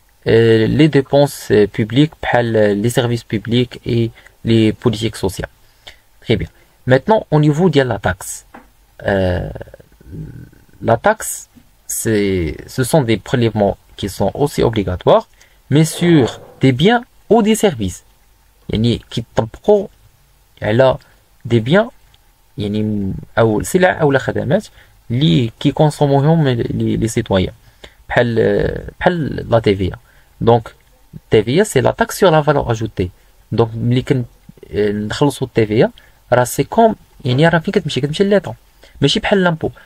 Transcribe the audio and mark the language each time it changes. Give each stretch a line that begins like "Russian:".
French: les dépenses publiques, les services publics et les politiques sociales. Très bien. Maintenant, au niveau de la taxe. Euh, la taxe, ce sont des prélèvements qui sont aussi obligatoires, mais sur des biens ou des services.
Arabic: يعني كيطبقوا على
French: des biens
Arabic: يعني أو سلع أو خدمات اللي كيكونسوموهم
French: les citoyens.
Arabic: بحال
French: la TVA. Donc, TVA, c'est la taxe sur la valeur ajoutée.
Arabic: Donc, ملي كنخلصوا التيفيا راه
French: سي كوم
Arabic: يعني راه فين كتمشي
French: لليطا
Arabic: ماشي بحال
French: لامبو.